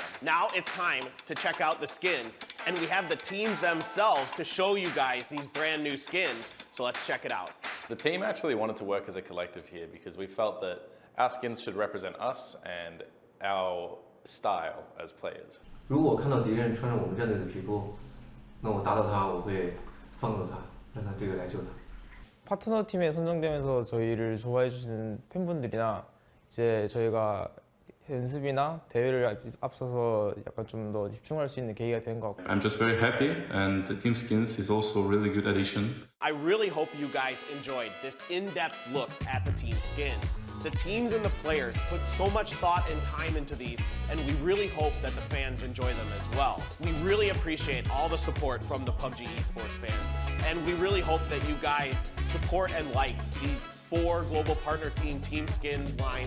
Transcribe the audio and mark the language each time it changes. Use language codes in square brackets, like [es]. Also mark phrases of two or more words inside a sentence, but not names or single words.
[en] Now it's time to check out the skins, and we have the teams themselves to show you guys these brand new skins. So let's check it out. The team actually wanted to work as a collective here because we felt that our skins should represent us and our style as players. [zh] 如果我看到敌人穿着我们战队的皮肤，那我打倒他，我会放走他，让他队友来救他。 [ko] 파트너 팀에 선정되면서 저희를 좋아해 주시는 팬분들이나 이제 저희가 연습이나 대회를 앞서서 약간 좀 더 집중할 수 있는 계기가 된 것 같고. [en] I'm just very happy, and the team skins is also a really good addition. I really hope you guys enjoyed this in-depth look at the team skins. The teams and the players put so much thought and time into these, and we really hope that the fans enjoy them as well. We really appreciate all the support from the PUBG Esports fans, and we really hope that you guys support and like these 4 global partner team skin lines.